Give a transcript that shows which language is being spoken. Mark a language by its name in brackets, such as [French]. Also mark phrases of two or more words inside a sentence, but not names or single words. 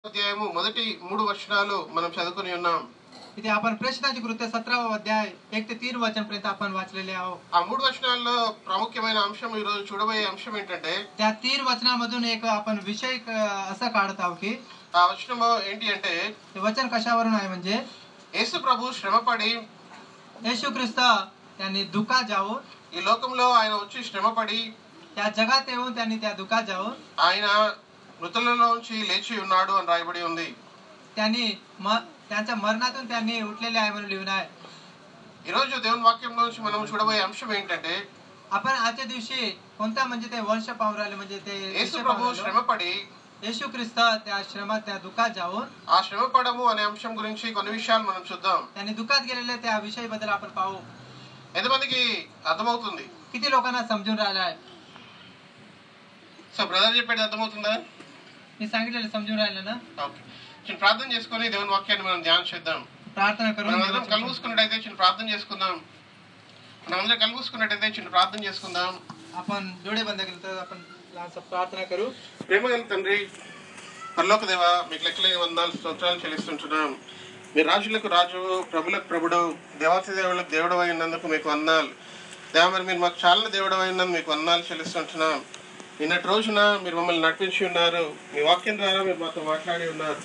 [Telugu] అధ్యాయము మొదటి 3 వచనాలు మనం చదువుకొని ఉన్నాం. [Marathi] इथे आपण प्रेषितांचे कृत्य 17వ అధ్యాय 1 ते 3 वचन पर्यंत आपण वाचलेले आहोत. [Telugu] ఆ 3 వచనాల్లో ప్రాముఖ్యమైన అంశం ఈ రోజు చూడబోయే అంశం ఏంటంటే [Marathi] त्या 3 वचनामधून एक आपण विषय असा काढत आहोत की [Telugu] ఆ వచనం ఏంటి అంటే [Marathi] ते वचन कशावरून आहे म्हणजे [Telugu] యేసు ప్రభు శ్రమపడి [Marathi] येशू ख्रिस्त त्यांनी दुःखात जाऊन [Telugu] ఈ లోకంలో ఆయన వచ్చి శ్రమపడి [Marathi] त्या जगात येऊन त्यांनी त्या दुःखात जाऊन [Telugu] ఆయన మృతులలోంచి లేచి ఉన్నాడు అని రాయబడి ఉంది. [Marathi] त्यांनी त्यांच्या मरणातून त्यांनी उठलेले आहे म्हणून लिहून आहे. [Telugu] ఈ రోజు దేవుని వాక్యంలోంచి మనం చూడబోయే అంశం ఏంటంటే [Marathi] आपण आजच्या दिवशी कोणता म्हणजे ते वंश पाहून राहिले म्हणजे ते [Telugu] యేసు ప్రభు శ్రమపడి [Marathi] येशू ख्रिस्त त्या श्रमात त्या दुःखात जाऊन [Telugu] ఆ శ్రమపడము అనే అంశం గురించి కొన్ని విషయాలు మనం చూద్దాం. [Marathi] त्यांनी दुःखात गेलेले त्या विषयाबद्दल आपण पाहू. [Telugu] ఎంతమందికి అర్థమవుతుంది? [Marathi] किती लोकांना समजून राहिला आहे? [English] so brother [Telugu] చెప్పేది అర్థమవుతుందా? [Marathi] मी सांगितलेलं समजून राहिलं ना? [Telugu] ఓకే, చిన్న ప్రార్థన చేసుకొని దేవుని వాక్యాన్ని మనం ధ్యానం చేద్దాం. [Marathi] प्रार्थना करून [Telugu] మనం కళ్ళు మూసుకున్నట్టయితే చిన్న ప్రార్థన చేసుకుందాం. మనం అందరం కళ్ళు మూసుకున్నట్టయితే చిన్న ప్రార్థన చేసుకుందాం. [Marathi] आपण डोळे बंद केले तर आपण लहानसा प्रार्थना करू. [Telugu] ప్రేమగల తండ్రి, పరలోక దేవ, మీకు లెక్కలేని వందనాలు స్తోత్రాలు చెల్లిస్తుంటున్నాం. మీరు రాజులకు రాజు, ప్రభులకు ప్రభుడు, దేవాతి దేవులకు దేవుడు అయినందుకు మీకు వందనాలు. దేవ, మరి మీరు మాకు చాలా దేవుడు అయినందుకు మీకు వందనాలు చెల్లిస్తుంటున్నాం. నిన్నటి రోజున మీరు మమ్మల్ని నడిపించి ఉన్నారు, మీ వాక్యం ద్వారా మీరు మాతో మాట్లాడి ఉన్నారు.